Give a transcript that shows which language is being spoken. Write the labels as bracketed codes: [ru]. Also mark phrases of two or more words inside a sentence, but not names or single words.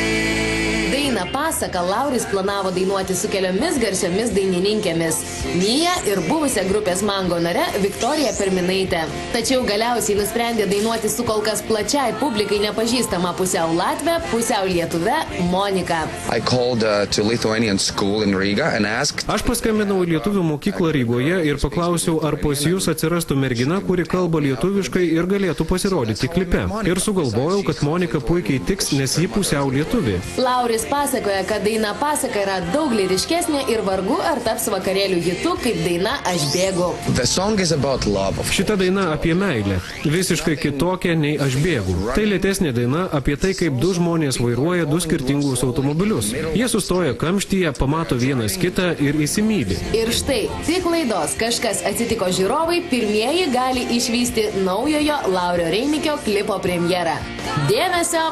[lt] Dainą Pasaką Lauris planavo dainuoti su keliomis garsiomis dainininkėmis – Mija ir buvusią grupės Mango nare Viktorija Perminaitė. Tačiau galiausiai nusprendė dainuoti su kol kas plačiai publikai nepažįstama pusiau Latvė, pusiau Lietuve Monika. [en] I called to Lithuanian school in Riga and asked. [lt] Aš paskambinau į lietuvių mokyklą Rygoje ir paklausiau, ar pas jūs atsirastų mergina, kuri kalba lietuviškai ir galėtų pasirodyti klipe. Ir sugalvojau, kad Monika puikiai tiks, nes ji pusiau lietuvi. Lauris pasakoja, kad daina Pasaka yra daug lyriškesnė ir vargu ar taps vakarėlių hitu kaip daina Aš bėgu. [en] The song is about love. [lt] Šita daina apie meilę. Visiškai kitokia nei Aš bėgu. Tai lėtesnė daina apie tai, kaip du žmonės vairuoja du skirtingus automobilius. Jie sustoja kamštyje, pamato vienas kitą ir įsimyli. Ir štai, tik laidos Kažkas atsitiko žiūrovai pirmieji gali išvysti naujojo Laurio Reinikio klipo premjerą.